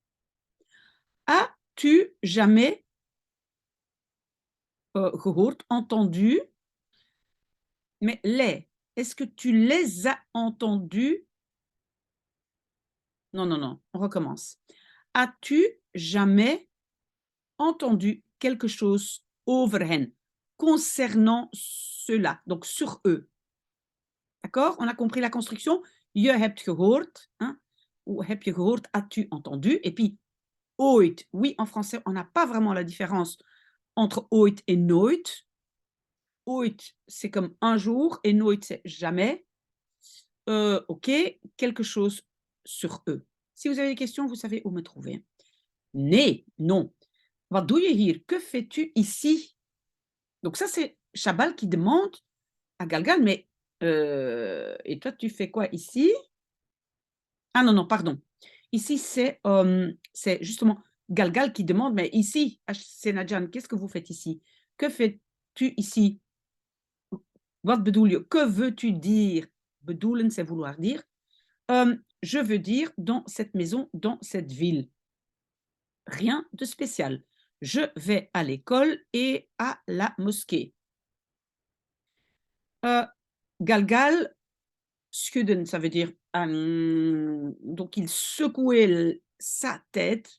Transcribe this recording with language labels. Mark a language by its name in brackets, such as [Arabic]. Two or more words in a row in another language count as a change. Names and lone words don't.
[French] As-tu jamais gehoord, entendu, mais les, est-ce que tu les as entendus? Non, non, non, on recommence. As-tu jamais entendu quelque chose [Dutch] over hen, [French] concernant cela, donc sur eux? D'accord? On a compris la construction. [Dutch] Je hebt gehoord, [French] hein? Ou [Dutch] heb je gehoord, [French] as-tu entendu? Et puis, ooit. Oui, en français, on n'a pas vraiment la différence entre ooit et nooit. Ooit, c'est comme un jour et nooit, c'est jamais. OK, quelque chose sur eux. Si vous avez des questions, vous savez où me trouver. [Dutch] Nee, non. Wat doe je hier? [French] Que fais-tu ici? Donc ça, c'est Chabal qui demande à Galgal, mais et toi, tu fais quoi ici? Ah non, non, pardon. Ici, c'est justement Galgal qui demande, mais ici, Senadjan, qu'est-ce que vous faites ici? Que fais-tu ici? [Dutch] Wat bedoel je? [French] Que veux-tu dire? Bedoelen, c'est vouloir dire. Je veux dire dans cette maison, dans cette ville. Rien de spécial. Je vais à l'école et à la mosquée. Galgal, schudden, ça veut dire donc il secouait sa tête.